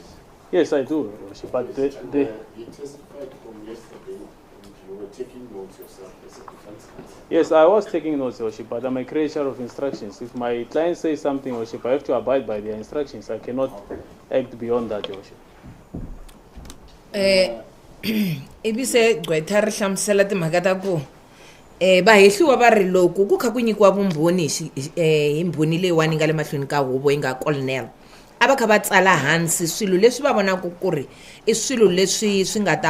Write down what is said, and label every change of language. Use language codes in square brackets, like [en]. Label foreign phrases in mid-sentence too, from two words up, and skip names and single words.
[en] Yes, I do, Your Worship. But Yes, he testified from yesterday, and you were taking notes yourself as a defense counsel. Yes, I was taking notes, Your Worship, but I'm a creature of instructions. If my client says something, Your Worship, I have to abide by their instructions. I cannot act beyond that, Your Worship. [ts] Ibise gqwetha ri hlamusela timhaka ta ku vahehliwa va ri loko ku kha ku nyikiwa vumbhoni hi mbhoni leyiwani nga le mahlweni ka huvo yi nga colonel a va kha va tsala hansi swilo leswi va vonaka ku ri I swilo leswi swi nga ta